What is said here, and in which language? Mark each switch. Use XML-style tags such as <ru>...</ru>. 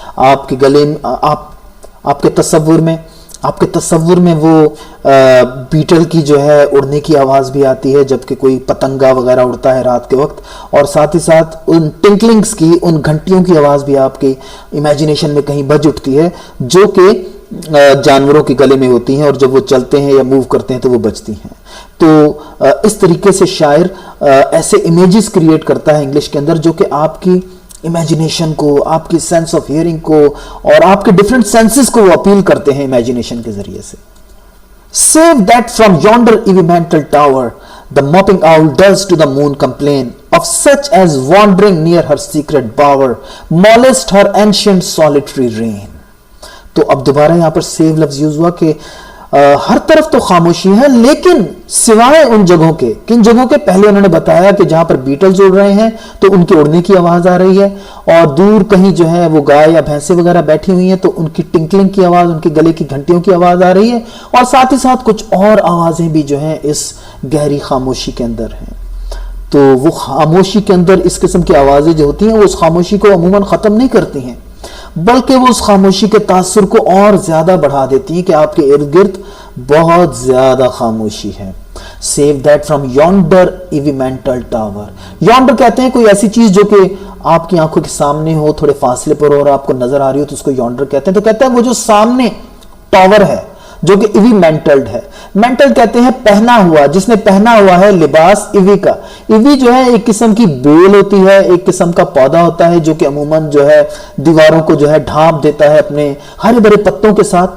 <ur>آپ کے گلے آپ کے تصور میں وہ بیٹل کی جو ہے اڑنے کی آواز بھی آتی ہے جبکہ کوئی پتنگا وغیرہ اڑتا ہے رات کے وقت, اور ساتھ ہی ساتھ ان ٹنکلنگز کی, ان گھنٹیوں کی آواز بھی آپ کی امیجنیشن میں کہیں بج اٹھتی ہے جو کہ جانوروں کے گلے میں ہوتی ہیں, اور جب وہ چلتے ہیں یا موو کرتے ہیں تو وہ بجتی ہیں. تو اس طریقے سے شاعر ایسے امیجز کریٹ کرتا ہے انگلش کے اندر جو کہ آپ کی امیجنیشن کو, آپ کی سینس آف ہیئرنگ کو اور آپ کے ڈفرنٹ سینسز کو وہ اپیل کرتے ہیں امیجنیشن کے ذریعے سے.</ur> <en>Save that from yonder evimental tower the mopping owl does to the moon complain of such as wandering near her secret bower molest her ancient solitary reign.</en> <ur>تو اب دوبارہ یہاں پر سیو لفظ یوز ہوا کہ ہر طرف تو خاموشی ہے لیکن سوائے ان جگہوں کے. کن جگہوں کے؟ پہلے انہوں نے بتایا کہ جہاں پر بیٹلز اڑ رہے ہیں تو ان کے اڑنے کی آواز آ رہی ہے, اور دور کہیں جو ہے وہ گائے یا بھینسیں وغیرہ بیٹھی ہوئی ہیں تو ان کی ٹنکلنگ کی آواز, ان کے گلے کی گھنٹیوں کی آواز آ رہی ہے, اور ساتھ ہی ساتھ کچھ اور آوازیں بھی جو ہیں اس گہری خاموشی کے اندر ہیں. تو وہ خاموشی کے اندر اس قسم کی آوازیں جو ہوتی ہیں وہ اس خاموشی کو عموماً ختم نہیں کرتی ہیں بلکہ وہ اس خاموشی کے تاثر کو اور زیادہ بڑھا دیتی ہیں کہ آپ کے ارد گرد بہت زیادہ خاموشی ہے.</ur> <en>Save that from yonder evimental tower.</en> <ur>Yonder کہتے ہیں کوئی ایسی چیز جو کہ آپ کی آنکھوں کے سامنے ہو, تھوڑے فاصلے پر ہو اور آپ کو نظر آ رہی ہو تو اس کو yonder کہتے ہیں. تو کہتا ہے وہ جو سامنے ٹاور ہے جو کہ ایوی مینٹلڈ ہے. مینٹل کہتے ہیں پہنا ہوا, جس نے پہنا ہوا ہے لباس ایوی کا. ایوی جو ہے ایک قسم کی بیل ہوتی ہے, ایک قسم کا پودا ہوتا ہے جو کہ عموماً جو ہے دیواروں کو جو ہے ڈھانپ دیتا ہے اپنے ہرے بھرے پتوں کے ساتھ.</ur>